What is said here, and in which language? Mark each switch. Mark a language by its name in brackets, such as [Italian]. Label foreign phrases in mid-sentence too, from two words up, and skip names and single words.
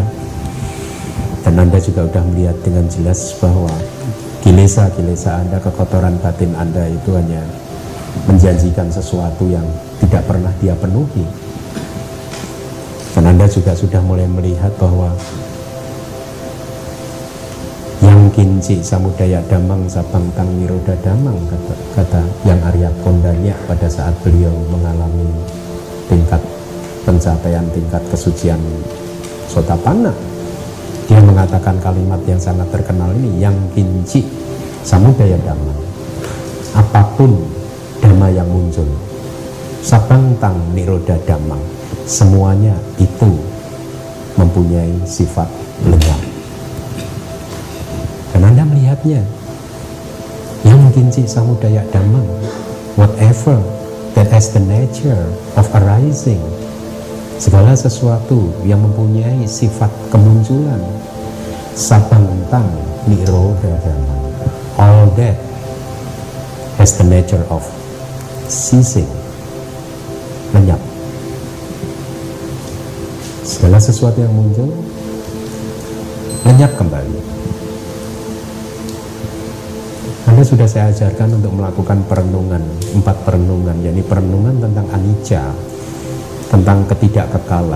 [Indonesian] Dan Anda juga sudah melihat dengan jelas bahwa kilesa-kilesa Anda, kekotoran batin Anda itu hanya menjanjikan sesuatu yang tidak pernah dia penuhi. Dan Anda juga sudah mulai melihat bahwa [Pali] yang kinci samudaya damang sabangtang niroda damang, [Indonesian] kata yang Arya Kondanya pada saat beliau mengalami tingkat pencapaian tingkat kesucian sotapanna. Dia mengatakan kalimat yang sangat terkenal ini, [Pali] yang kinci samudaya damang, [Indonesian] apapun dhamma yang muncul, [Pali] sabangtang niroda damang, [Indonesian] semuanya itu mempunyai sifat lengah. Dan Anda melihatnya, [Pali] yang kinci samudaya damang, [English] whatever that has the nature of arising, [Indonesian] segala sesuatu yang mempunyai sifat kemunculan, [Pali] sabangtang niroda damang, [English] all that has the nature of ceasing, [Indonesian] lenyap, Segala sesuatu yang muncul lenyap kembali. Anda sudah saya ajarkan untuk melakukan perenungan, 4 perenungan, yakni perenungan tentang anicca, tentang ketidakkekalan.